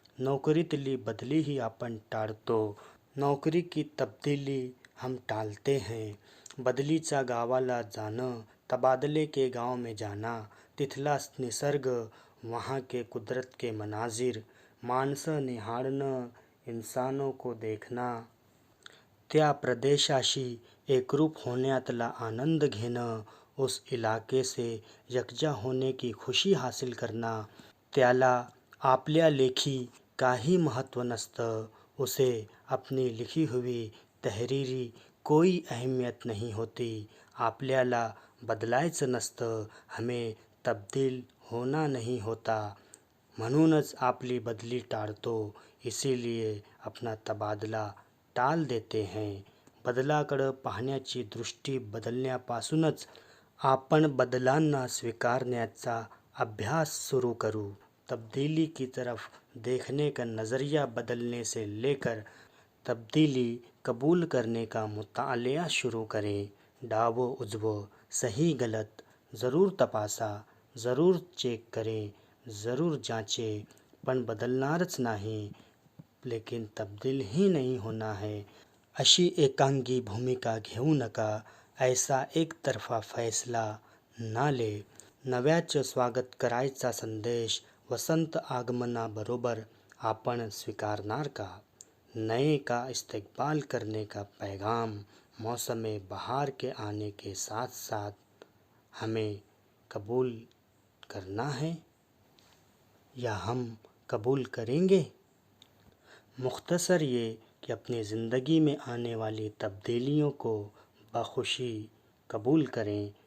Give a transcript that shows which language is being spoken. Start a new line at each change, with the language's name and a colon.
Marathi: नोकरीतली बदली ही आपण टाळतो.
Hindi: नोकरी की तब्दीली हम टालते हैं.
Marathi: बदलीच्या गावाला जाणं,
Hindi: तबादले के गांव में जाना,
Marathi: तिथला निसर्ग,
Hindi: वहाँ के कुदरत के मनाजिर,
Marathi: माणसं निहाळणं,
Hindi: इंसानों को देखना,
Marathi: त्या प्रदेशाशी एकरूप होण्यातला आनंद घेणं,
Hindi: उस इलाके से यकजा होने की खुशी हासिल करना.
Marathi: त्याला आपल्या लेखी काही महत्त्व नसतं.
Hindi: उसे अपनी लिखी हुई तहरीरी कोई अहमियत नहीं होती.
Marathi: आपल्याला बदलायचं नसतं.
Hindi: हमें तब्दील होना नहीं होता.
Marathi: म्हणूनच आपली बदली टाळतो.
Hindi: इसीलिए अपना तबादला टाल देते हैं.
Marathi: बदलाकडं पाहण्याची दृष्टी बदलण्यापासूनच आपण बदलांना स्वीकारण्याचा अभ्यास शुरू करू.
Hindi: तब्दीली की तरफ देखने का नज़रिया बदलने से लेकर तब्दीली कबूल करने का मुतालिया शुरू करें.
Marathi: डावो उजवो, सही गलत ज़रूर तपासा,
Hindi: ज़रूर चेक करें, ज़रूर जांचें,
Marathi: पण बदलणारच नाही.
Hindi: लेकिन तब्दील ही नहीं होना है
Marathi: अशी एकांगी भूमिका घेऊ नका.
Hindi: ऐसा एकतर्फा फैसला ना ले.
Marathi: नव्याचं स्वागत करायचा संदेश वसंत आगमनाबरोबर आपण स्वीकारणार का?
Hindi: नए का इस्तकबाल करने का पैगाम मौसम बहार के आने के साथ साथ हमें कबूल करना है या हम कबूल करेंगे? मुख्तसर ये कि अपनी ज़िंदगी में आने वाली तब्दीलियों को बखुशी कबूल करें.